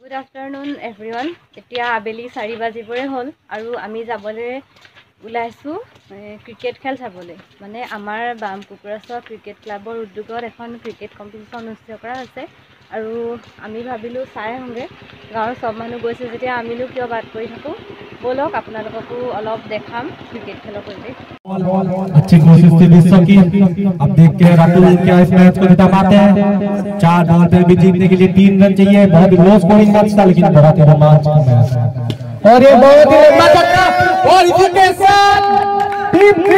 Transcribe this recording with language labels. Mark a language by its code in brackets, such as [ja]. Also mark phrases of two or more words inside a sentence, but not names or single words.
[en] Good afternoon everyone. [as] এতিয়া আবেলি 4 বাজিবৰে হ'ল আৰু আমি যাবলৈ ওলাইছো ক্ৰিকেট খেল চাবলৈ মানে আমাৰ বাম কুকুৰাছৰ ক্ৰিকেট ক্লাবৰ উদ্যোগত এখন [en] cricket competition [as] অনুষ্ঠিত কৰা হৈছে আৰু আমি ভাবিলো চাই আহোঁগে গাঁৱৰ সব মানুহ গৈছে যেতিয়া আমিনো কিয় বাদ কৰি থাকো বলক আপোনালোককো অলপ দেখাম ক্ৰিকেট খেলৰ পৰিৱেশ [hi] अच्छी कोशिश थी विश्व की अब देखते हैं राहुल क्या इस मैच को जिता पाते हैं 4 बॉल पे भी जीतने के लिए 3 रन चाहिए बहुत ही [en] low scoring match [hi] था लेकिन बहुत ही रोमांचक मैच और ये बहुत ही मजा और इसी के साथ टीम